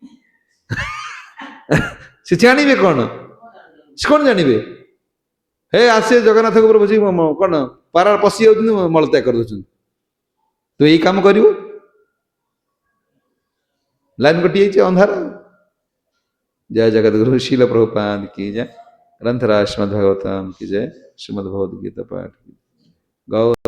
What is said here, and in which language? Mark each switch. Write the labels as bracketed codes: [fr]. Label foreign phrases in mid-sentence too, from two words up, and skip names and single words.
[or] ସେ ଜାଣିବେ କଣ? ସେ କଣ ଜାଣିବେ? ହେ ଆସେ ଜଗନ୍ନାଥଙ୍କ ଉପରେ ବସି କଣ ପାରା ପଶି ଯାଉଛନ୍ତି, ମଳତ୍ୟାଗ କରିଦଉଛନ୍ତି। ତୁ ଏଇ କାମ କରିବୁ? ଲାଇନ କଟି ଯାଇଛି, ଅନ୍ଧାର। [hi] जय जगद्गुरु शील प्रभुपाद की जय। ग्रंथराज श्रीमद् भागवतम की जय। श्रीमद् भगवद गीता पाठ की गौ।